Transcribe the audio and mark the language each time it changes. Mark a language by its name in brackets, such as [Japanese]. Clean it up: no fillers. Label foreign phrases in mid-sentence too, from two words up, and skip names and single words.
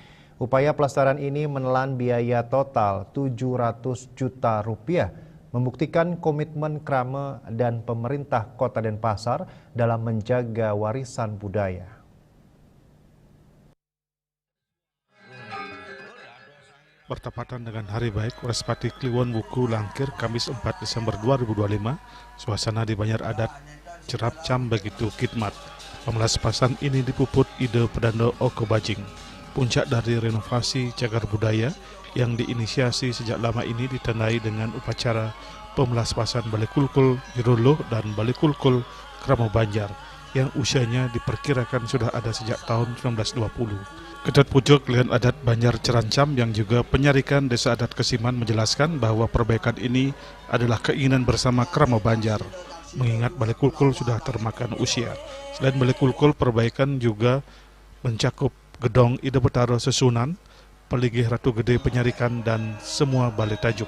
[Indonesian] Upaya pelestarian ini menelan biaya total 700 juta rupiah. Membuktikan komitmen Krama dan pemerintah Kota Denpasar dalam menjaga warisan budaya. Bertepatan dengan Hari Baik Warespati Kliwon Wuku Langkir Kamis 4 Desember 2025, suasana di Banjar Adat Cerancam begitu khidmat. Pemelaspasan ini dipuput ide Pedando Oko Bajing. Puncak dari renovasi cagar budaya yang diinisiasi sejak lama ini ditandai dengan upacara pemelaspasan Balai Kulkul Jiruluh dan Balai Kulkul Krama Banjar yang usianya diperkirakan sudah ada sejak tahun 1920. Kedat Pucuk Lian Adat Banjar Cerancam yang juga penyarikan Desa Adat Kesiman menjelaskan bahwa perbaikan ini adalah keinginan bersama Krama Banjar, mengingat Balai Kulkul sudah termakan usia. Selain Balai Kulkul, perbaikan juga mencakup Gedong Ide Betaro Sesunan, Peligih Ratu Gede Penyarikan, dan semua balai tajuk.